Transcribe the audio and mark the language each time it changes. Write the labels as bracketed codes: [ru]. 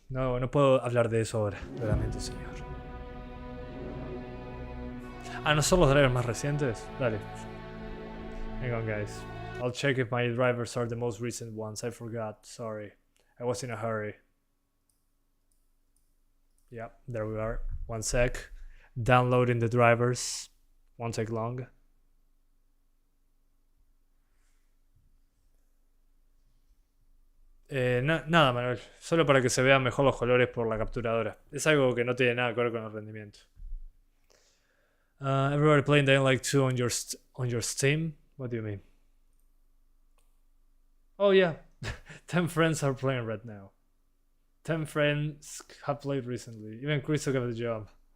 [es] No puedo hablar de eso ahora. Lo lamento, señor. ¿No son los drivers más recientes? Dale. [en] Hang on, guys. I'll check if my drivers are the most recent ones. I forgot. Sorry. I was in a hurry. Yeah, there we are. One sec. Downloading the drivers. Won't take long. [es] Nada, Manuel. Solo para que se vean mejor los colores por la capturadora. Es algo que no tiene nada que ver con el rendimiento. [en] Everybody playing Dying Light 2 on your Steam? What do you mean? Oh yeah. 10 friends are playing right now. 10 friends have played recently. Even Chris took up the job.